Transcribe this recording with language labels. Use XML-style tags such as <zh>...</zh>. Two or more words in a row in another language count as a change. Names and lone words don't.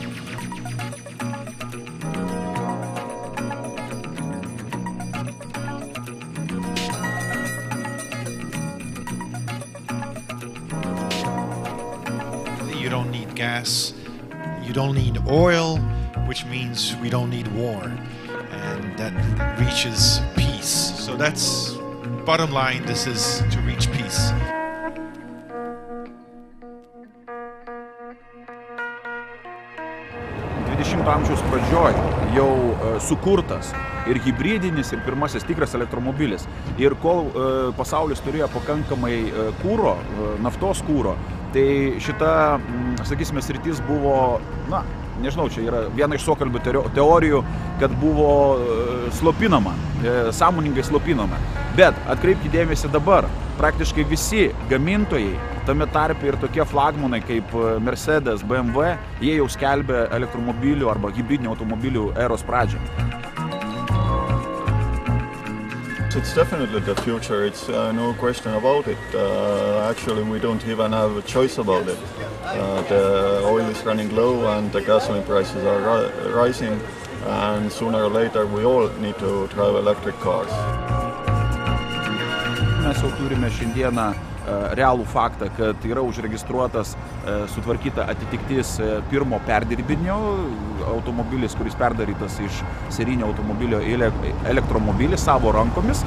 <en>You don't need gas, you don't need oil, which means we don't need war, and that reaches peace. So that's bottom line, this is to reach peace.</en> <lt>Amžiaus pradžioj jau sukurtas ir hybridinis, ir pirmasis tikras elektromobilis. Ir kol pasaulis turėjo pakankamai kūro, naftos kūro, tai šita, sakysime, sritis buvo, na, nežinau, čia yra viena iš suokalbių teorijų, kad buvo slopinama, sąmoningai slopinama. Bet atkreipkite dėmesį dabar, praktiškai visi gamintojai, tame tarpe ir tokie flagmanai kaip Mercedes, BMW, jie jau skelbia elektromobilių arba hibridinių automobilių eros pradžią.</lt> <en>It's definitely the future, it's no question about it. Actually, we don't even have a choice about it. The oil is running low and the gasoline prices are rising, and sooner or later we all need to drive electric cars.</en> <lt>Mes jau turime šiandieną realų faktą, kad yra užregistruotas, sutvarkyta atitiktis pirmo perdirbinio automobilis, kuris perdarytas iš serijinio automobilio į elektromobilį savo rankomis.</lt>